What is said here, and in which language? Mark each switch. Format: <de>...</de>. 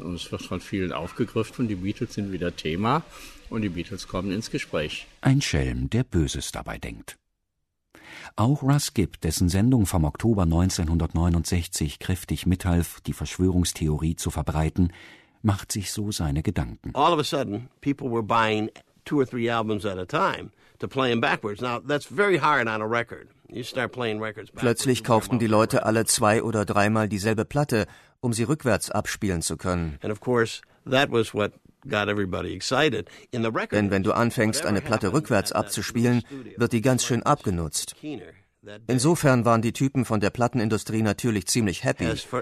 <de>Und es wird von vielen aufgegriffen und die Beatles sind wieder Thema und die Beatles kommen ins Gespräch. Ein Schelm, der Böses dabei denkt. Auch Russ Gibb, dessen Sendung vom Oktober 1969 kräftig mithalf, die Verschwörungstheorie zu verbreiten, macht sich so seine Gedanken.</de> <en>All of a sudden, people were buying two or three albums at a time to play them backwards. Now, that's very hard on a record. You start playing records backwards.</en> <de>Plötzlich kauften die Leute alle zwei- oder dreimal dieselbe Platte, um sie rückwärts abspielen zu können.</de> <en>And of course, that was what got everybody excited. In the record,</en> <de>denn wenn du anfängst, eine Platte rückwärts abzuspielen, wird die ganz schön abgenutzt. Insofern waren die Typen von der Plattenindustrie natürlich ziemlich happy.</de>